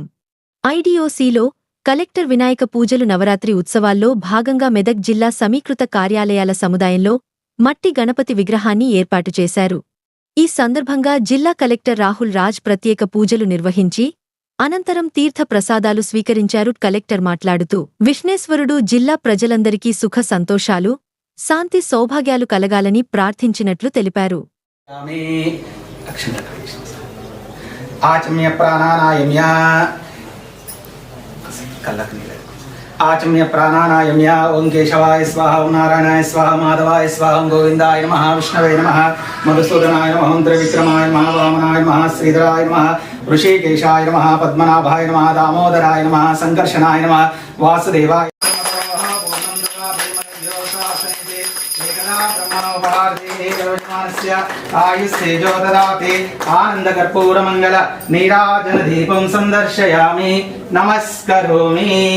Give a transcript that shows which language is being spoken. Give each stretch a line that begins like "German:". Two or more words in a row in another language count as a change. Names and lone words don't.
Telugu: ఐడిఓసిలో కలెక్టర్ వినాయక పూజలు నవరాత్రి ఉత్సవాల్లో భాగంగా మెదక్ జిల్లా సమీకృత కార్యాలయాల సముదాయంలో మట్టి గణపతి విగ్రహాన్ని ఏర్పాటు చేశారు. ఈ సందర్భంగా జిల్లా కలెక్టర్ రాహుల్ రాజ్ ప్రత్యేక పూజలు నిర్వహించి అనంతరం తీర్థ ప్రసాదాలు స్వీకరించారు. కలెక్టర్ మాట్లాడుతూ విఘ్నేశ్వరుడు జిల్లా ప్రజలందరికీ సుఖ సంతోషాలు, శాంతి సౌభాగ్యాలు కలగాలని ప్రార్థించినట్లు తెలిపారు.
Sanskrit: आचम्य प्राणानायम्य आचम्य प्राणानायम्य ओं केशवाय स्वाहा ओं नारायणाय स्वाहा माधवाय स्वाहा ओं गोविंदाय नमः विष्णवे नमः मधुसूदनाय नमः त्रिविक्रमाय नमः वामनाय नमः श्रीधराय नमः ऋषिकेशाय नमः पद्मनाभाय नमः दामोदराय नमः संकर्षणाय नमः वासुदेवाय आयुस्तेजो ददाति आनंद कर्पूर मंगल नीराजन दीपं संदर्शयामि नमस्करोमि।